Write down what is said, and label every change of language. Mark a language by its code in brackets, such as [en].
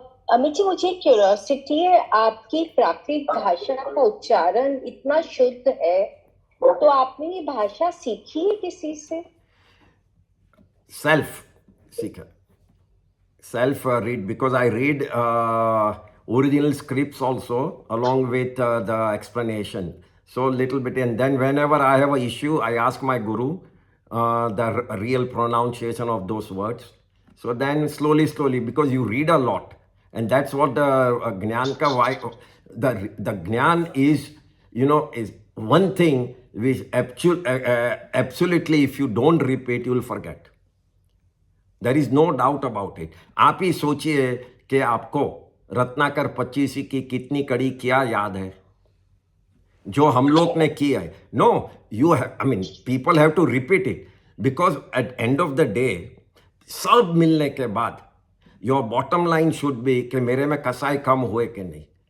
[hi] अमित जी, मुझे क्यूरियोसिटी है, आपकी प्राकृतिक भाषा का उच्चारण इतना शुद्ध है, तो आपने ये भाषा सीखी है किसी से? सेल्फ सीखा. [en] Self read, because I read original scripts also along with the explanation, so little bit, and then whenever I have an issue I ask my guru the real pronunciation of those words. So then slowly, because you read a lot, and that's what the gnan ka the gnan is, is one thing which absolutely if you don't repeat you will forget. There is no doubt about it. [hi] आप ही सोचिए कि आपको रत्नाकर 25 की कितनी कड़ी क्या याद है जो हम लोग ने की है. [en] no, you I mean people have to repeat it, because at end of the day [hi] सब मिलने के बाद [en] your bottom line should be [hi] कि मेरे में कसाई कम हुए कि नहीं.